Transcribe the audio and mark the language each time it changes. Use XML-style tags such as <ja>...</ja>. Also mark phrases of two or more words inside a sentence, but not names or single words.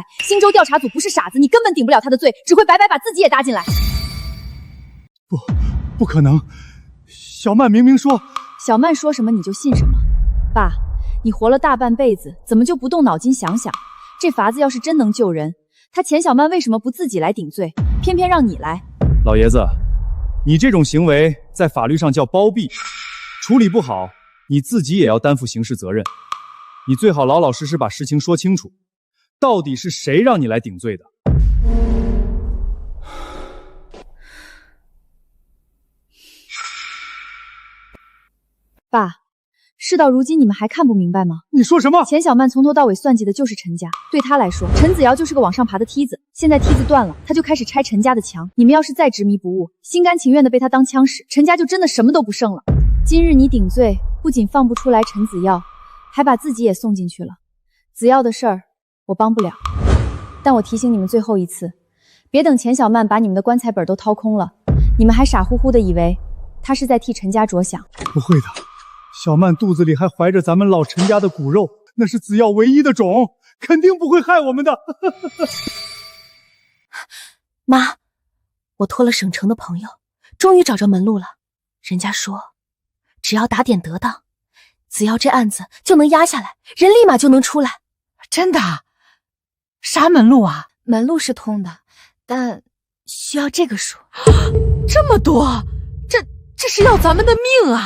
<zh>新州調查組不是傻子，你根本頂不了他的罪，只會白白把自己也搭進來。不可能，小曼明明說…… 小曼說什麼你就信什麼。爸，你活了大半輩子，怎麼就不動腦筋想想？這法子要是真能救人，他錢小曼為什麼不自己來頂罪，偏偏讓你來？老爺子，你這種行為在法律上叫包庇，處理不好，你自己也要擔負刑事責任。你最好老老實實把事情說清楚，到底是誰讓你來頂罪的？爸，事到如今你們還看不明白嗎？你說什麼？錢小曼從頭到尾算計的就是陳家，對他來說，陳子堯就是個往上爬的梯子，現在梯子斷了，他就開始拆陳家的牆。你們要是再執迷不悟，心甘情願的被他當槍使，陳家就真的什麼都不剩了。今日你頂罪，不僅放不出來陳子堯，還把自己也送進去了。子堯的事兒我幫不了，但我提醒你們最後一次，別等錢小曼把你們的棺材本都掏空了，你們還傻乎乎的以為他是在替陳家着想。不會的，小曼肚子裡還懷着咱們老陳家的骨肉，那是子堯唯一的種，肯定不會害我們的。媽，我托了省城的朋友，終於找着門路了。人家說，只要打點得當，子堯這案子就能壓下來，人立馬就能出來。真的？啥門路啊？門路是通的，但需要這個數。這麼多？這是要咱們的命啊！</zh>